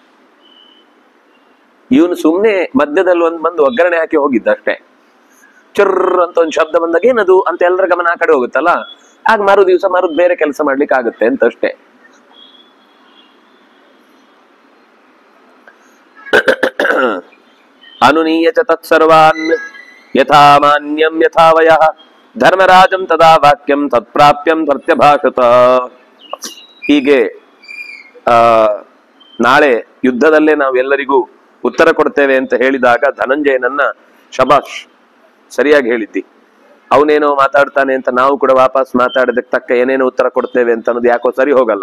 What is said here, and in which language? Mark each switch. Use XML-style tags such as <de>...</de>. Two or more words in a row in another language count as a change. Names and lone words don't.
<kn>ಇವನು ಸುಮ್ನೆ ಮಧ್ಯದಲ್ಲಿ ಬಂದು ಒಗ್ಗರಣೆ ಹಾಕಿ ಹೋಗಿದ್ದ ಅಷ್ಟೇ. ಚರ್ರ ಅಂತ ಒಂದು ಶಬ್ದ ಬಂದಾಗ ಏನದು ಅಂತ ಎಲ್ಲರ ಗಮನ ಆ ಕಡೆ ಹೋಗುತ್ತಲ್ಲ, ಆಗ ಮಾರು ದಿವಸ ಮಾರುದ್ ಬೇರೆ ಕೆಲಸ ಮಾಡ್ಲಿಕ್ಕೆ ಆಗುತ್ತೆ ಅಂತ ಅಷ್ಟೇ.</kn> <sa>ಅನುನೀಯ ಚ ತತ್ಸರ್ವಾನ್ ಯಥಾ ಮಾನ್ಯಂ ಯಥಾ ವಯಃ ಧರ್ಮರಾಜಂ ತದಾ ವಾಕ್ಯಂ ತತ್ಪ್ರಾಪ್ಯಂ ಪ್ರತ್ಯಭಾಷತ.</sa> <kn>ಹೀಗೆ ನಾಳೆ ಯುದ್ಧದಲ್ಲೇ ನಾವು ಎಲ್ಲರಿಗೂ ಉತ್ತರ ಕೊಡ್ತೇವೆ ಅಂತ ಹೇಳಿದಾಗ ಧನಂಜಯನನ್ನ ಶಬಾಷ್, ಸರಿಯಾಗಿ ಹೇಳಿದ್ದಿ, ಅವನೇನೋ ಮಾತಾಡ್ತಾನೆ ಅಂತ ನಾವು ಕೂಡ ವಾಪಸ್ ಮಾತಾಡೋದಕ್ಕೆ ತಕ್ಕ ಏನೇನೋ ಉತ್ತರ ಕೊಡ್ತೇವೆ ಅಂತ ಅನ್ನೋದು ಯಾಕೋ ಸರಿ ಹೋಗಲ್ಲ.</kn>